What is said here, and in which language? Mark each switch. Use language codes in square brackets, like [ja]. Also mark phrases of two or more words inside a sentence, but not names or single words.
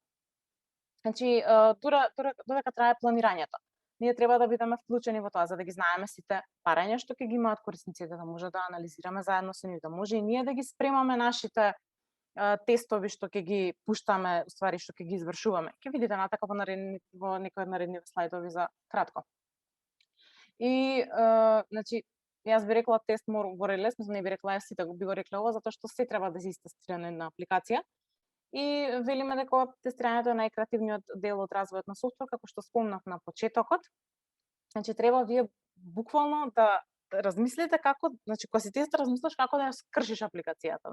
[mk] Значи, додека трае планирањето, ние треба да бидеме вклучени во тоа, за да ги знаеме сите барања што ќе ги имаат корисниците, да може да анализираме заедно со нив, да може и ние да ги спремаме нашите тестови што ќе ги пуштаме, ствари што ќе ги извршуваме. Ќе видите натака во некои од наредни слайдови за кратко. И, значи, јас би рекла тест [en] more or less, [mk] не би рекла јас сите би го рекле ова, затоа што се треба да се истестира на една апликација. И велиме дека тестирањето е најкреативниот дел од развојот на софтвер, како што спомнав на почетокот. Значи, треба вие буквално да размислите како, значи, кога си тест, размислиш како да ја скршиш апликацијата.